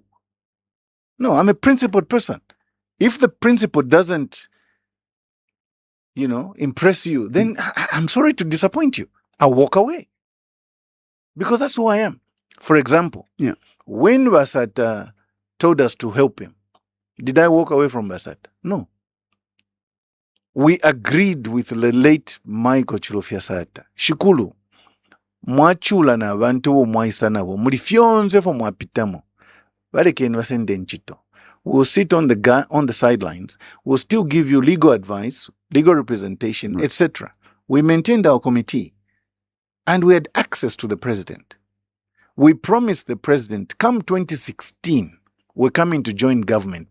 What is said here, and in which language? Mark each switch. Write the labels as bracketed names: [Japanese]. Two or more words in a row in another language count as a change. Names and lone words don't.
[English] No, I'm a principled person. If the principle doesn't, impress you, then I'm sorry to disappoint you. I'll walk away. Because that's who I am. For example, when Basata told us to help him, did I walk away from Basata? No. We agreed with the late Michael Chilofya Sata. [Bemba] Shikulu, mwachula na bantu bo mwaisa nabo, mulifyonze fo mwapitamo. Baleke nbasende nchito. [English] We'll sit on the sidelines. We'll still give you legal advice, legal representation, etc. We maintained our committee. And we had access to the president. We promised the president, come 2016, we're coming to join government.